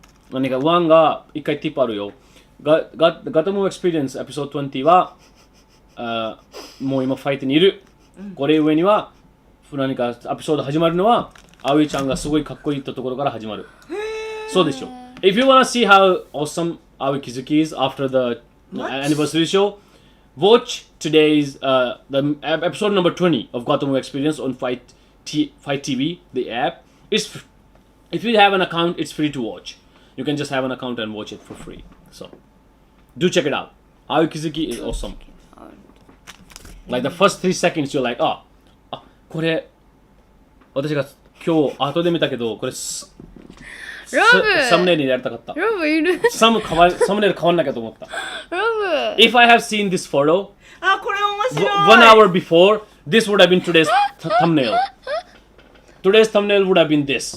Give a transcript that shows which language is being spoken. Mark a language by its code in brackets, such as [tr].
[ja] 何か1が一回 tip あるよ。ガトムエクスペリエンスエピソード20はもう今ファイトにいる。これ上には何かエピソード始まるのは葵ちゃんがすごいかっこいいってところから始まる。そうでしょ。 [en] If you wanna see how awesome Aoi Kizuki is after the anniversary show, watch today's the episode number 20 of Gotham Experience on Fight TV, the app. If you have an account, it's free to watch. You can just have an account and watch it for free. So, do check it out. Aoi Kizuki is awesome. Like the first 3 seconds, you're like, [ja] これ私が今日後で見たけどこれサムネイルにやりたかった。ロブいる。サムネイル変わんなきゃと思った。ロブ。 [en] If I have seen this photo, [ja] これ面白い。 [en] 1 hour before, this would have been today's thumbnail. Today's thumbnail would have been this.